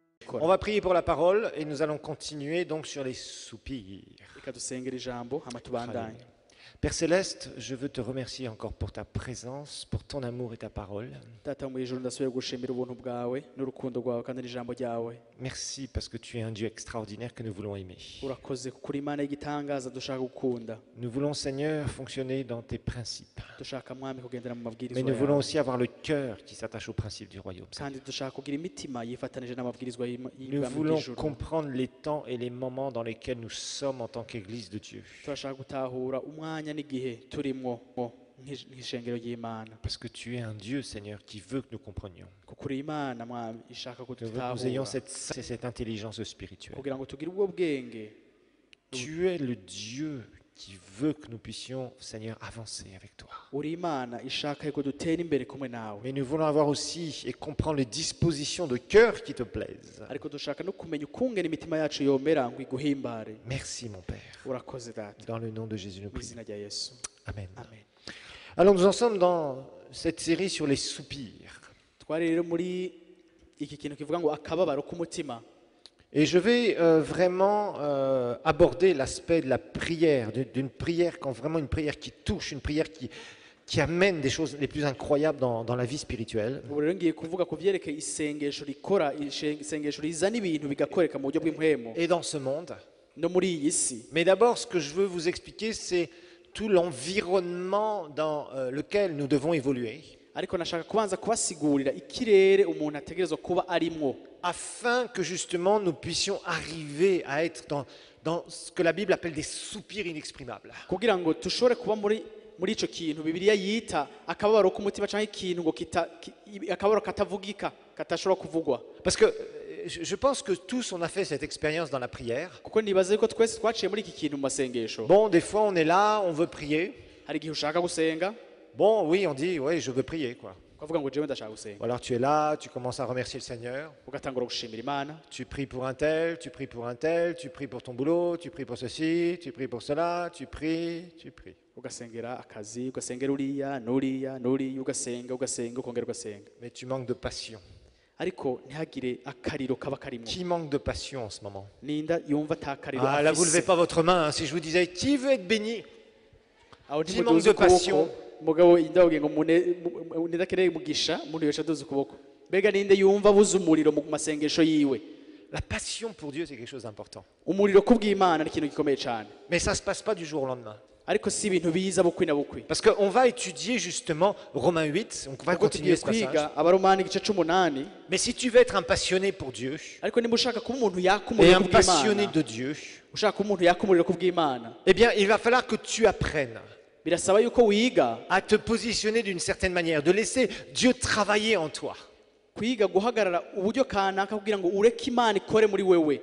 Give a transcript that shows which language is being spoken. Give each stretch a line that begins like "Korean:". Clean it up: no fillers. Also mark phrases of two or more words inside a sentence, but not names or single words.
French: On va prier pour la parole et nous allons continuer donc sur les soupirs.
Rundi: reka dusengere ijambo hama tubandanye.
French: Père Céleste, je veux te remercier encore pour ta présence, pour ton amour et ta parole.
Rundi: Data mu ijuru ndasubiye gushimira ubuntu bwawe n'urukundo rwawe kandi n'ijambo ryawe.
French: Merci parce que tu es un Dieu extraordinaire que nous voulons aimer.
Rundi: Urakoze kuko uri Imana y'igitangaza dushaka gukunda.
French: Nous voulons, Seigneur, fonctionner dans tes principes.
Rundi: Dushaka mwami kugendera mu
French: Mais
Rundi: mabwirizwa
French: nous voulons
Rundi: yawe.
French: aussi avoir le cœur qui s'attache aux principes du royaume.
Rundi: Kandi dushaka kugira imitima yifatanije n'amabwirizwa
French: Nous
Rundi: y'ibwami
French: voulons
Rundi: bw'ijuru.
French: comprendre les temps et les moments dans lesquels nous sommes en tant qu'Église de Dieu.
Rundi: Turashaka gutahura umwanya n'igihe turimwo nk'ishengero ry'Imana.
French: Parce que tu es un Dieu, Seigneur, qui veut que nous comprenions.
Rundi: Kuko uri Imana mwami ishaka
French: Que nous ayons
Rundi: kudutahura
French: cette intelligence spirituelle.
Rundi: kugira ngo tugire ubwo bwenge.
French: Tu es le Dieu qui veut que nous puissions, Seigneur, avancer avec toi.
Rundi: Uri Imana ishaka yuko dutera imbere kumwe nawe.
French: Mais nous voulons avoir aussi et comprendre les dispositions de cœur qui te plaisent.
Rundi: Ariko dushaka no kumenya ukungene imitima yacu yomera ngo iguhimbare.
French: Merci, mon Père.
Rundi: Urakoze data.
French: Dans le nom de Jésus, nous
Rundi: Mu
French: prions.
Rundi: izina rya Yesu.
French: Amen.
Rundi: Amen.
French: Alors, nous en sommes dans cette série sur les soupirs.
Rundi: Twari rero muri iki kintu kivuga ngo akababaro k'umutima.
French: Et je vais vraiment aborder l'aspect de la prière, d'une prière, quand vraiment une prière qui touche, une prière qui amène des choses les plus incroyables dans la vie spirituelle.
Rundi: Ubu rero ngiye kuvuga ku vyerekeye isengesho rikora, isengesho rizana ibintu bigakoreka mu buryo bw'impwemo
French: Et dans ce monde.
Rundi: no muri iyi si.
French: Mais d'abord, ce que je veux vous expliquer, c'est tout l'environnement dans lequel nous devons évoluer,
Rundi: Ariko nashaka kubanza kubasigurira ikirere umuntu ategerezwa kuba arimwo
French: afin que justement nous puissions arriver à être dans ce que la Bible appelle des soupirs inexprimables.
Rundi: kugira ngo tushobore kuba muri ico kintu Bibiliya yita akababaro k'umutima canke ikintu ngo akababaro katavugika katashobora kuvugwa.
French: Parce que je pense que tous on a fait cette expérience dans la prière.
Rundi: Kuko nibaza yuko twese twaciye muri iki kintu mu masengesho.
French: Bon, des fois on est là, on veut prier.
Rundi: Hari igihe ushaka gusenga
French: Bon, oui, on dit, ouais, je veux prier, quoi.
Rundi: ukavuga ngo jewe ndashaka gusenga,
French: Ou alors tu es là, tu commences à remercier le Seigneur.
Rundi: ugatangura gushimira Imana,
French: Tu pries pour un tel, tu pries pour un tel, tu pries pour ton boulot, tu pries pour ceci, tu pries pour cela, tu pries.
Rundi: ugasengera akazi, ugasengera uriya n'uriya n'uriya, ugasenga ukongera ugasenga,
French: Mais tu manques de passion.
Rundi: ariko ntihagire akariro kaba karimo.
French: Qui manque de passion en ce moment?
Rundi: Ninda yumva ata kariro
French: Ah, là, vous ne levez
Rundi: afise.
French: pas votre main. Hein. Si je vous disais, qui veut être béni?
Rundi: Aho
French: qui
Rundi: ntimuduze
French: manque de
Rundi: ukuboko,
French: passion.
Rundi: mugabo indabwiye ngo ninde akeneye umugisha, umuntu yosha aduze ukuboko. Mbega ninde yumva abuze umuriro mu masengesho yiwe?
French: La passion pour Dieu, c'est quelque chose d'important.
Rundi: Umuriro kubw'Imana ni ikintu gikomeye cyane,
French: Mais ça ne se passe pas du jour au lendemain.
Rundi: ariko si ibintu biza bukwi na bukwi.
French: Parce qu'on va étudier justement Romains 8, on va
Rundi: Ubwo
French: continuer
Rundi: tugiye
French: ce passage.
Rundi: kwiga Abaromani igice c'umunani,
French: Mais si tu veux être un passionné pour Dieu
Rundi: ariko niba ushaka kuba umuntu yaka
French: et
Rundi: umuriro
French: un passionné
Rundi: kubw'Imana,
French: de Dieu,
Rundi: ushaka kuba umuntu yaka umuriro kubw'Imana,
French: eh bien, il va falloir que tu apprennes
Rundi: birasaba yuko wiga
French: à te positionner d'une certaine manière, de laisser Dieu travailler en toi.
Rundi: kwiga guhagarara uburyo kanaka kugira ngo ureke Imana ikore muri wewe.